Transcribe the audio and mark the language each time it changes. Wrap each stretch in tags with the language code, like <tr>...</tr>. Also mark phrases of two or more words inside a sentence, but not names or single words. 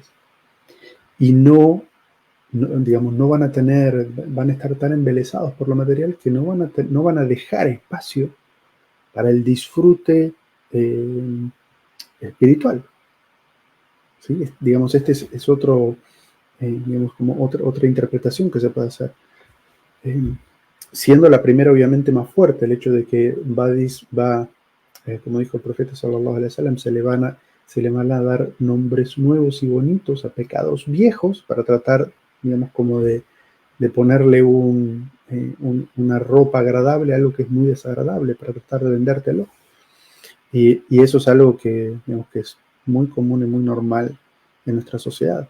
<es>Y digamos, no van a tener, van a estar tan embelesados por lo material que no van a dejar espacio para el disfrute eh, espiritual. ¿Sí? Digamos, este es otro, digamos, como otra interpretación que se puede hacer. Eh, Siendo la primera obviamente más fuerte, el hecho de que como dijo el profeta</es> <ar>صلى الله عليه وسلم,</ar> <es>se le van a dar nombres nuevos y bonitos a pecados viejos para tratar, digamos, como de ponerle una ropa agradable a algo que es muy desagradable, para tratar de vendértelo. Y eso es algo que, digamos, que es muy común y muy normal en nuestra sociedad.</es>